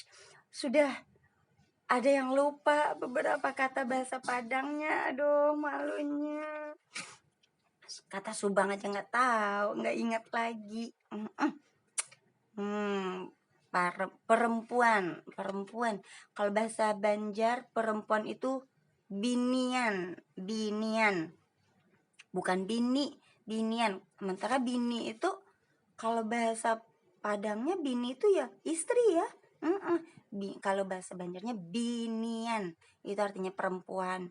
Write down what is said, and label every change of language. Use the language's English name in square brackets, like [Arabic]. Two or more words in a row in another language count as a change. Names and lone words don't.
[Indonesian] Sudah ada yang lupa beberapa kata bahasa Padangnya. Aduh malunya. Kata Subang aja nggak tahu, nggak ingat lagi. Perempuan. Kalau bahasa Banjar perempuan itu binian. Bukan binian. Sementara bini itu kalau bahasa Padangnya bini itu ya istri ya. Kalau bahasa Banjarnya binian, itu artinya perempuan.